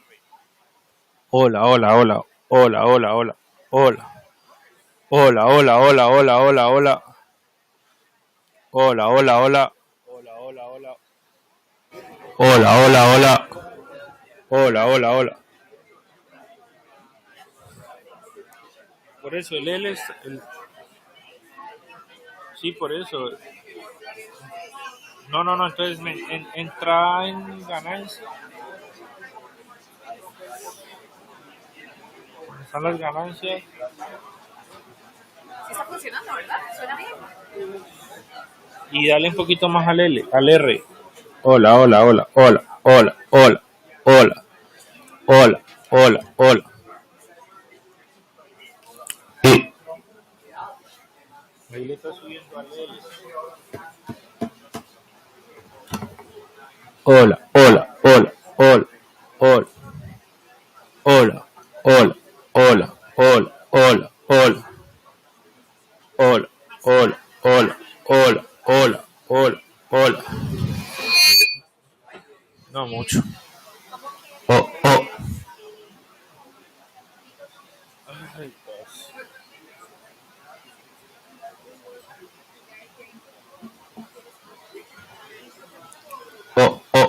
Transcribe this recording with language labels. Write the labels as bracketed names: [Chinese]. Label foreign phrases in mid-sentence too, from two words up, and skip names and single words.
[Spanish] Hola, hola, hola. Hola, hola, hola. Hola. Hola, hola, hola, hola, hola, hola. Hola, hola, hola. Hola, hola, hola. Hola, hola, hola. Hola, hola, hola. Por eso el L es sí, por eso. No, no, no, entonces entra en ganancia. Están las ganancias. Sí está funcionando, ¿verdad? ¿Suena bien? Y dale un poquito más al L, al R. Hola, hola, hola, hola, hola, hola, hola, hola, hola, hola. Sí. Ahí le está subiendo al L. Hola, hola, hola, hola, hola, hola, hola, hola, hola, hola, hola, hola, hola, hola, hola, hola, hola, hola. No mucho. Oh, oh. Ay, pues. Oh, oh.